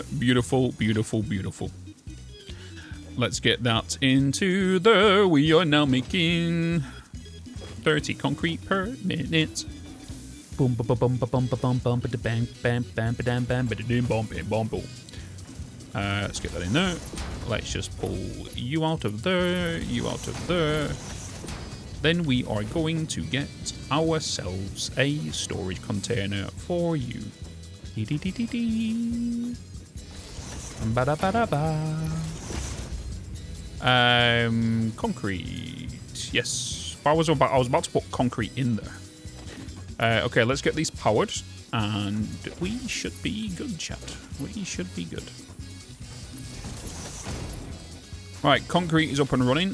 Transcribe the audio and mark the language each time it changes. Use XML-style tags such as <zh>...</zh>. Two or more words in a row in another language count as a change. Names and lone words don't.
<en>Beautiful, beautiful, beautiful. Let's get that into there. We are now making 30 concrete per minute. Boom, ba, ba, bum, ba, bum, ba, bum, bum, ba, da, bang, bam, bam, ba, dam, bam, ba, da, dim, bom, bam, bom, boom. Let's get that in there. Let's just pull you out of there, you out of there. Then we are going to get ourselves a storage container for you. Dee-dee-dee-dee-dee. Ba-da-ba-da-ba. Concrete. Yes. I was about to put concrete in there. Okay, let's get these powered. And we should be good, chat. We should be good. Right, concrete is up and running.</en>